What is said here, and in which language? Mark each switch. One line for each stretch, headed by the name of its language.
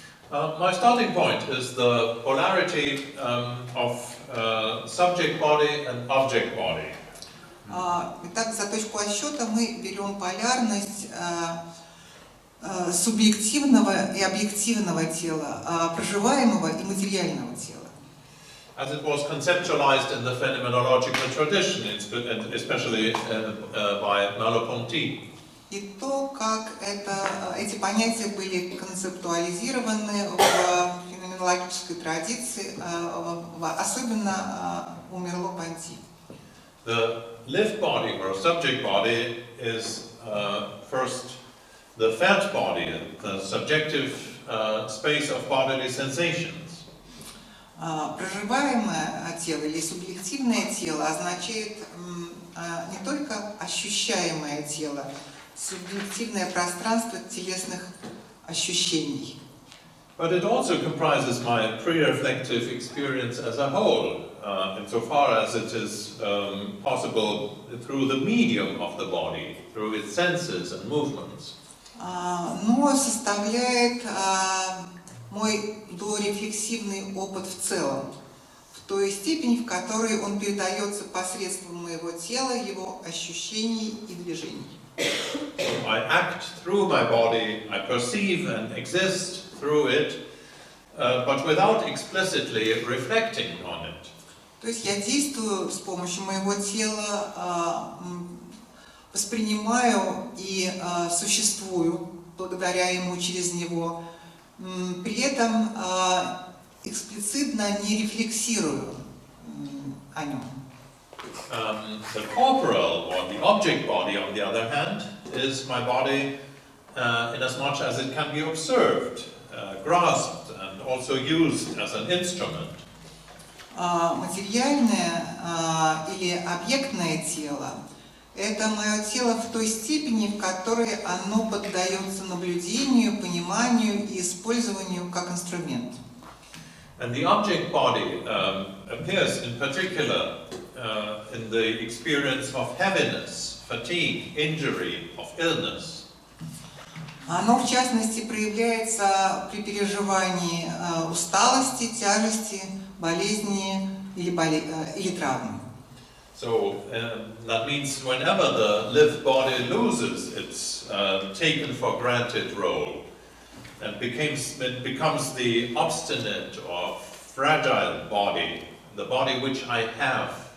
English: My starting point is the polarity of subject body and object body.
Russian: Итак, за точку отсчета мы берем полярность субъективного и объективного тела, проживаемого и материального тела.
English: As it was conceptualized in the phenomenological tradition, especially by Merleau-Ponty.
Russian: И то, как эти понятия были концептуализированы в феноменологической традиции, особенно у Мерло-Понти.
English: The lived body or subject body is first the felt body, the subjective space of bodily sensations.
Russian: Проживаемое тело или субъективное тело означает не только ощущаемое тело, субъективное пространство телесных ощущений.
English: But it also comprises my pre-reflective experience as a whole, insofar as it is possible through the medium of the body, through its senses and movements.
Russian: Но составляет мой дорефлексивный опыт в целом, в той степени, в которой он передается посредством моего тела, его ощущений и движений.
English: So I act through my body, I perceive and exist through it, but without explicitly reflecting on it.
Russian: То есть я действую с помощью моего тела, воспринимаю и существую благодаря ему, через него, при этом эксплицитно не рефлексирую о нем.
English: The corporal or the object body, on the other hand, is my body in as much as it can be observed, grasped, and also used as an instrument.
Russian: Материальное или объектное тело – это мое тело в той степени, в которой оно поддается наблюдению, пониманию и использованию как инструмент.
English: And the object body appears in particular in the experience of heaviness, fatigue, injury, of illness.
Russian: Оно, в частности, проявляется при переживании усталости, тяжести, болезни или травмы.
English: So that means whenever the lived body loses its taken for granted role and it becomes the obstinate or fragile body, the body which I have.